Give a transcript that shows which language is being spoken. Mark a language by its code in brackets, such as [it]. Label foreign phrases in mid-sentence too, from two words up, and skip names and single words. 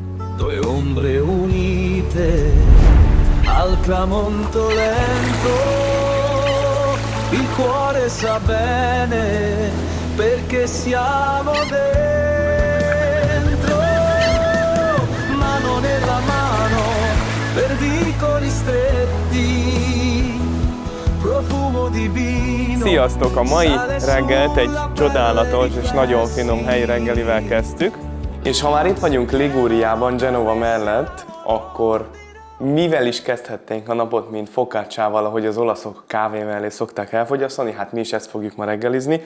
[it] due ombre unite al tramonto lento, il cuore sa bene perché siamo dentro, mano nella mano, pericoli stretti, profumo di vino. [hu] Sziasztok! A mai reggelt egy csodálatos és nagyon finom helyi reggelivel kezdtük. És ha már itt vagyunk Liguriában, Genova mellett, akkor mivel is kezdhetnénk a napot, mint focacciával, ahogy az olaszok kávé mellé szokták elfogyasztani, hát mi is ezt fogjuk ma reggelizni.